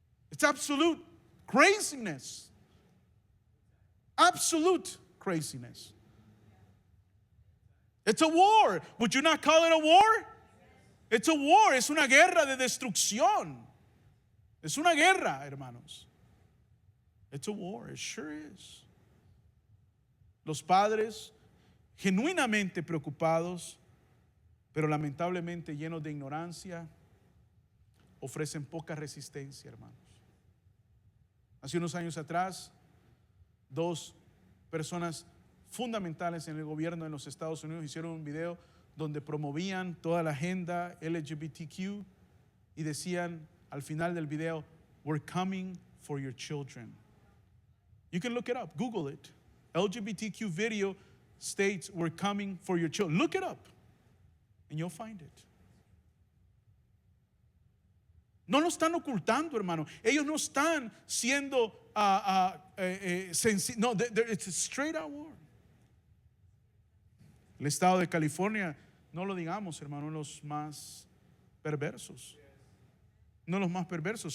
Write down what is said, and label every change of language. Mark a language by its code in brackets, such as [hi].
[en] It's absolute craziness. Absolute craziness. It's a war. Would you not call it a war? It's a war. [es] Es una guerra de destrucción. Es una guerra, hermanos. [en] It's a war. It sure is. [es] Los padres genuinamente preocupados, pero lamentablemente llenos de ignorancia, ofrecen poca resistencia, hermanos. Hace unos años atrás, dos personas fundamentales en el gobierno de los Estados Unidos hicieron un video donde promovían toda la agenda LGBTQ y decían al final del video, [en] "We're coming for your children." You can look it up, Google it. LGBTQ video states, "We're coming for your children." Look it up and you'll find it. [es] No lo están ocultando, hermano. Ellos no están siendo no, [en] it's a straight out war. [es] El estado de California, no lo digamos, hermano, los más perversos. No los más perversos.